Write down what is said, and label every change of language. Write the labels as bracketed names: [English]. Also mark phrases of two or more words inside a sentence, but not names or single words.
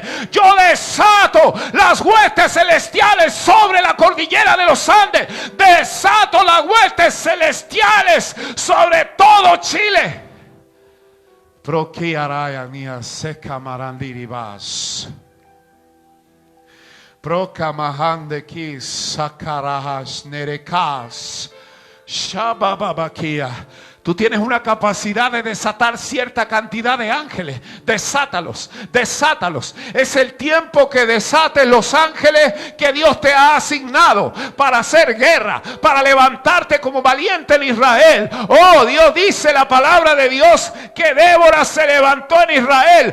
[Spanish] Yo desato las huestes celestiales sobre la cordillera de los Andes. Desato las huestes celestiales sobre todo Chile. Proquiaraya mía seca marandiribas. Procamahande kis sakarahas nerekas shabababakia. Tú tienes una capacidad de desatar cierta cantidad de ángeles. Desátalos, desátalos. Es el tiempo que desates los ángeles que Dios te ha asignado para hacer guerra, para levantarte como valiente en Israel. Oh, Dios dice la palabra de Dios que Débora se levantó en Israel.